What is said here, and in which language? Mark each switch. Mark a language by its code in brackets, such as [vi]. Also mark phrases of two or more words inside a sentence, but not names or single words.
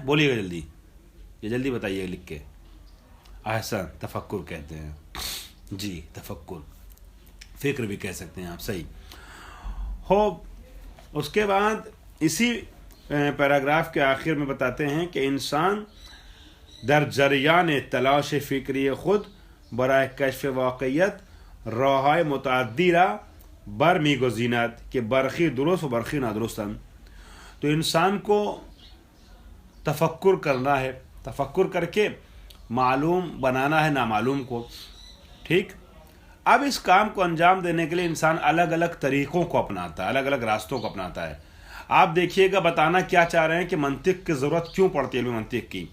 [ur] بولیے گا جلدی، یہ جلدی بتائیے لکھ کے. احسن، تفکر کہتے ہیں. جی تفکر، فکر بھی کہہ سکتے ہیں آپ، صحیح ہو. اس کے بعد اسی پیراگراف کے آخر میں بتاتے ہیں کہ [fa] انسان در جریان تلاش فکری خود برائے کشف واقعیت راہ‌های متعدی را بر می‌گزیند که برخی درست و برخی نادرستند. [ur] تو انسان کو تفکر کرنا ہے، تفکر کر کے معلوم بنانا ہے نامعلوم کو. ٹھیک، اب اس کام کو انجام دینے کے لیے انسان الگ الگ طریقوں کو اپناتا ہے، الگ الگ راستوں کو اپناتا ہے. آپ دیکھیے گا بتانا کیا چاہ رہے ہیں کہ منطق کی ضرورت کیوں پڑتی ہے علم منطق کی.